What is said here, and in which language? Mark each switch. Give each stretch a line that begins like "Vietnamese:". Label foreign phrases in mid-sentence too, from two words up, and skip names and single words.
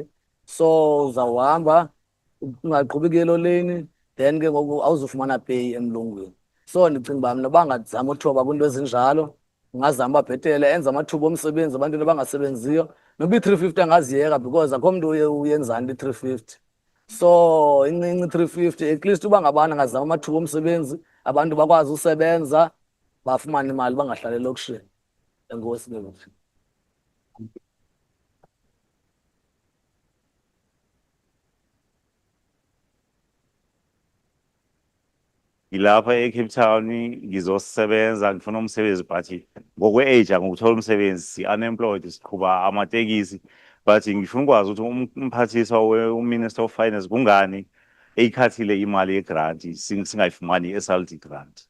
Xhosa: So uzawuhamba ungaqhubi
English: ku-yellow lane,
Xhosa: then ke ngoku awuzufumana pay emlungwini. So ndicinga uba mna bangazama uthoba kwiinto ezinjalo, ungazama uba bhetele enze amathuba omsebenzi ebantwini abangasebenziyo. Noba i-350 angaziyeka because akho mntu uyenzani i-350. So incinci i-350,
English: at least
Xhosa: uba ngabana angazama amathuba omsebenzi, abantu bakwazi usebenza, bafumane imali bangahlali elokishini. Enkosi ke ngoku.
Zulu: Ngilapha eCape Town ngizosebenza ngifuna umsebenzi but ngokwe-age angikuthola umsebenzi si-unemployed siqhuba amatekisi but ngifuna ukwazi ukuthi umphathiswa
English: uMinister of Finance
Zulu: kungani eyikhathile imali yegranti singayifumani i-SRD grant.